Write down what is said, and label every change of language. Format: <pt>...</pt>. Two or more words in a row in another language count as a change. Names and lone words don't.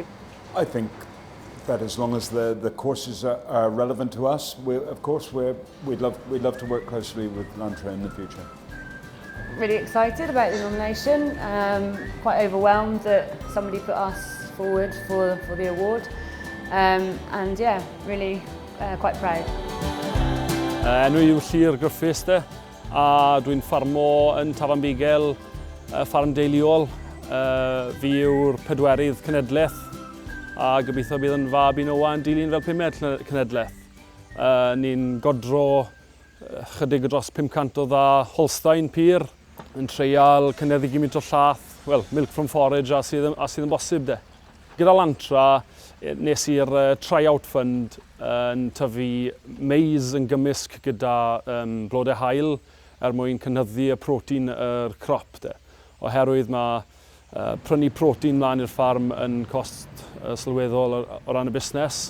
<en>I think that as long as the courses are relevant to us, we'd love to work closely with Lantra in the future. Really excited about the nomination, quite overwhelmed that somebody put us forward for the award, and yeah, really quite proud.</en> <cy>Enw yw Llyr Griffiths de, a dwi'n ffarmo yn Tafarn Bigel, ffarm deuluol. Fi yw'r pedwerydd cenedlaeth, a gobeithio bydd yn fab i Noa yn dilyn fel 500 cenedlaeth. Ni'n godro chydig dros 500 o dda Holstein pur, yn treial cynyddu gymryd o llath, wel,</cy> <en>milk from forage</en> <cy>a sydd yn bosib de. Gyda Lantra, nes i'r</cy> <en>tryout fund</en> <cy>yn tyfu maize yn gymysg gyda blodau haul mwyn cynyddu y protein yr crop de. Oherwydd mae prynu protein mlaen i'r ffarm yn cost sylweddol o ran y busnes.</cy>